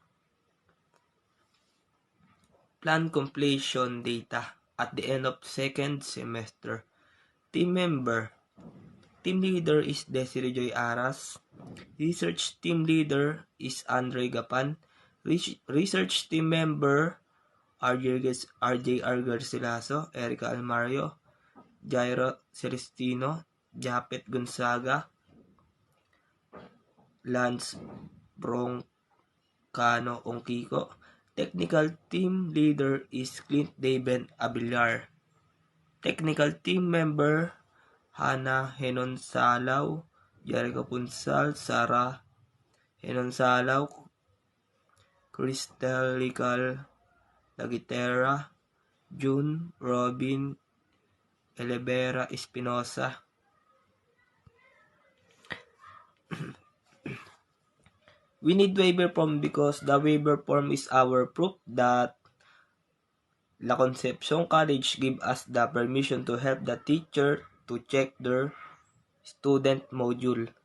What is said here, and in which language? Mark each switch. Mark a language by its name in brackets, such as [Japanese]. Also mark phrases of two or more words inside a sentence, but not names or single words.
[English] Plan completion data at the end of second semester. Team member. Team leader is Desiree Joy Aras. Research team leader is Andre Gapan. Research team member RJ Garcilaso, Erica Almario, Jairo Celestino, Japet Gonzaga, Lance Broncano Ongkiko. Technical team leader is Clint Daven Abilar. Technical team member Hannah Henon Salaw, Jericho Punsal, Sarah Henon Salaw, Crystallical, Lagitera, June, Robin, Elevera, Espinosa. We need waiver form because the waiver form is our proof that La Concepcion College give us the permission to help the teacher to check their student module.